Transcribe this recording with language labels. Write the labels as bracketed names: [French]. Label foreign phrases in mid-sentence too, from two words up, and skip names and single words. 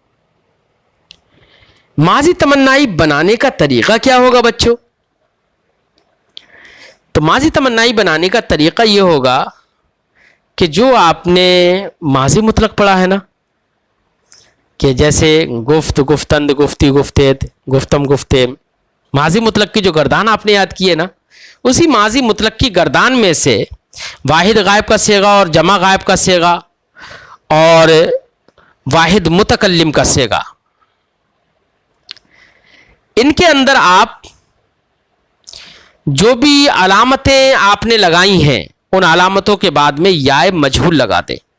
[Urdu] ماضی تمنائی بنانے کا طریقہ کیا ہوگا بچوں؟ تو ماضی تمنائی بنانے کا طریقہ یہ ہوگا کہ جو آپ نے ماضی مطلق پڑھا ہے نا، کہ جیسے [Persian] گفت، گفتند، گفتی، گفتید، گفتم، گفتیم، [Urdu] ماضی مطلق کی جو گردان آپ نے یاد کی ہے نا، اسی ماضی مطلق کی گردان میں سے واحد غائب کا صیغہ اور جمع غائب کا صیغہ اور واحد متکلم کا صیغہ، ان کے اندر آپ جو بھی علامتیں آپ نے لگائی ہیں ان علامتوں کے بعد میں یا مجہول لگا دیں۔